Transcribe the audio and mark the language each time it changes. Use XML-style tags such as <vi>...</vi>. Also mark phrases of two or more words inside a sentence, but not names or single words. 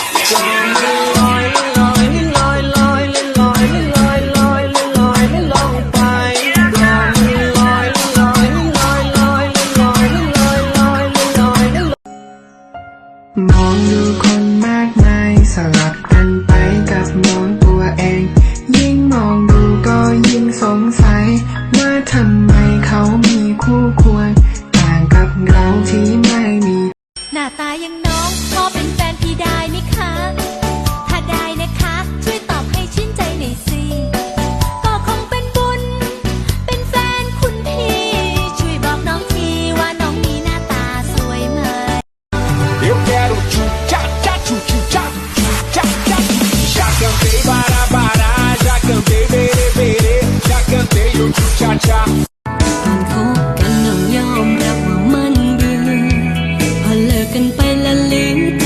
<th>มองดูคนมากมายสลับกันไปกับมองตัวเองยิ่งมองดูก็ยิ่งสงสัยว่าทำไมเขามีคู่ควรต่างกับเราที่ไม่มี หน้าตาอย่างน้องขอเป็นแฟนพี่ได้ไหมคะถ้าได้นะคะช่วยตอบให้ชื่นใจหน่อยสิก็คงเป็นบุญเป็นแฟนคุณพี่ช่วยบอกน้องทีว่าน้องมีหน้าตาสวยไหม</th> <pt>Eu quero tchu-tcha-tcha, tchu-tchu-tcha, tchu-tcha-tcha. Já cantei bará-bará, já cantei berê-berê, já cantei o tchu-tcha-tcha.</pt> <th>ตอนคบกันน้องยอมรับว่ามันเบื่อพอเลิกกันไปละลืมใจ</th>